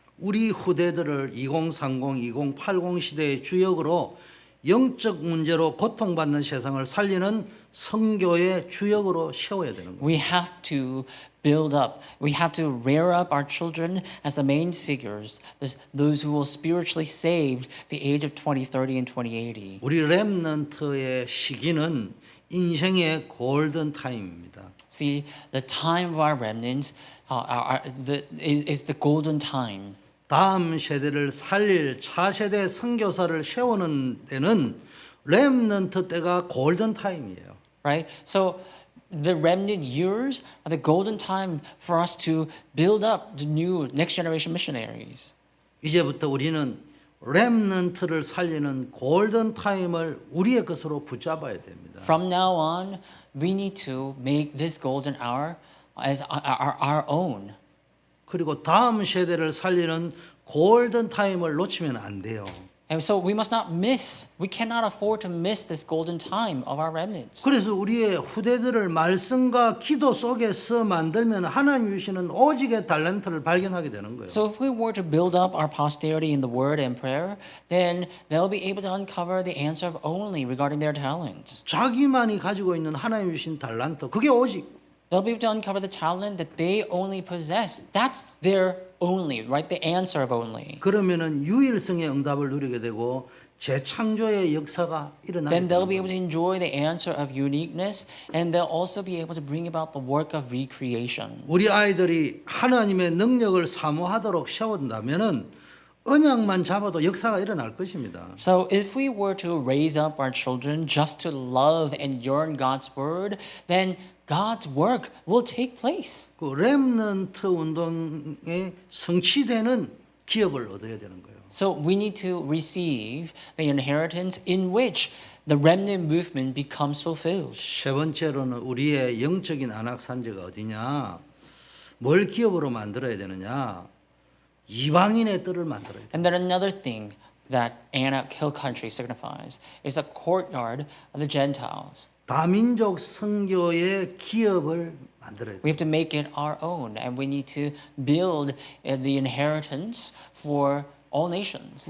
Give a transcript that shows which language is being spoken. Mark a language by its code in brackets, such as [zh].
[ko] 우리 후대들을 2030, 2080 시대의 주역으로 영적 문제로 고통받는 세상을 살리는 선교의 주역으로 세워야 되는 거예요. [en] We have to build up, we have to rear up our children as the main figures, those who will spiritually save the age of 2030 and 2080. [ko] 우리 렘넌트의 시기는 인생의 골든 타임입니다. [en] See, the time of our remnants is the golden time. [ko] 다음 세대를 살릴 차세대 선교사를 세우는 데는 렘넌트 때가 골든 타임이에요. [en] Right? So the remnant years are the golden time for us to build up the new next generation missionaries. [ko] 이제부터 우리는 렘넌트를 살리는 골든 타임을 우리의 것으로 붙잡아야 됩니다. [en] From now on, we need to make this golden hour as our own. [ko] 그리고 다음 세대를 살리는 골든 타임을 놓치면 안 돼요. [en] And so we cannot afford to miss this golden time of our remnants. [ko] 그래서 우리의 후대들을 말씀과 기도 속에서 만들면 하나님 주시는 오직의 탤런트를 발견하게 되는 거예요. [en] So if we were to build up our posterity in the word and prayer, then they'll be able to uncover the answer of only regarding their talents. [ko] 자기만이 가지고 있는 하나님 주신 탤런트 그게 오직 [en] They'll be able to uncover the talent that they only possess. That's their only, right? The answer of only. [ko] 그러면은 유일성의 응답을 누리게 되고 재창조의 역사가 일어나게 [en] Then they'll be [ko] 됩니다. [en] able to enjoy the answer of uniqueness, and they'll also be able to bring about the work of recreation. [ko] 우리 아이들이 하나님의 능력을 사모하도록 세운다면은 언약만 잡아도 역사가 일어날 것입니다. [en] So if we were to raise up our children just to love and yearn God's word, then God's work will take place. [ko] 그 렘넌트 운동의 성취되는 기업을 얻어야 되는 거예요. [en] So we need to receive the inheritance in which the remnant movement becomes fulfilled. [ko] 세 번째로는 우리의 영적인 안악산지가 어디냐? 뭘 기업으로 만들어야 되느냐? 이방인의 뜰을 만들어야 돼. [en] And then another thing that Anak Hill Country signifies is the courtyard of the Gentiles. [ko] 다민족 선교의 기업을 만들어야 돼. [en] We have to make it our own, and we need to build the inheritance for all nations.